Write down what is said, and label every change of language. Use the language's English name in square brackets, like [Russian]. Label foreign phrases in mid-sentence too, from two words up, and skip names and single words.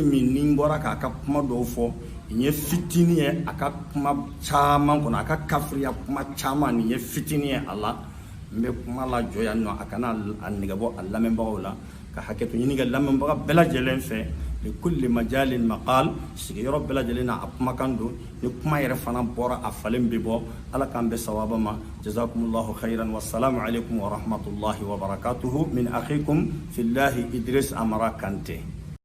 [Bambara] min ni bɔra k'a ka kuma dɔw fɔ nin ye fitini ye a ka kuma caman kɔnɔ a ka kafiriya kuma caman nin ye fitini ye a la n bɛ kuma la jɔ yan nɔ a kana a nɛgɛbɔ a lamɛnbagaw la ka hakɛto ɲini kɛ lamɛnbaga bɛɛ lajɛlen fɛ [Arabic] لكل مجلس مقال [Bambara] sigiyɔrɔ bɛɛ lajɛlen na a kumakan don ni kuma yɛrɛ fana bɔra a falen bɛ bɔ ala k'an bɛ sawaba ma [Arabic] جزاكم الله خيرا والسلام عليكم ورحمة الله وبركاته من أخيكم في الله [Bambara] Idris Amara Kante.